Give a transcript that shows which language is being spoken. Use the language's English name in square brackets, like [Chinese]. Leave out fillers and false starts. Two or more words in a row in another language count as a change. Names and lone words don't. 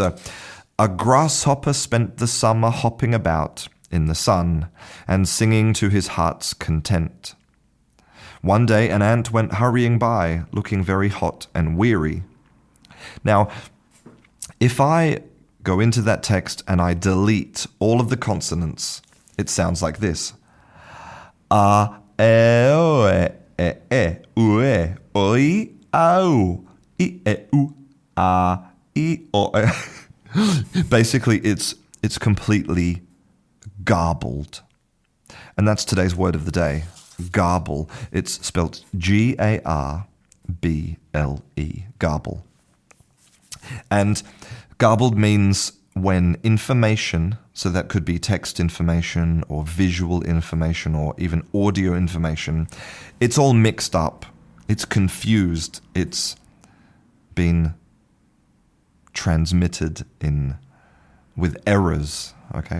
[English] A grasshopper spent the summer hopping about in the sun and singing to his heart's content. One day an ant went hurrying by, looking very hot and weary. Now, if I go into that text and I delete all of the consonants, it sounds like this. A, e, o, e, u, e, o, i, au, i, e, u, a, I, o, e. Basically, it's completely garbled. And that's today's word of the day, garble. It's spelled G-A-R-B-L-E, garble. And garbled means when information, so that could be text information or visual information or even audio information, it's all mixed up, it's confused, it's been transmitted with errors, okay?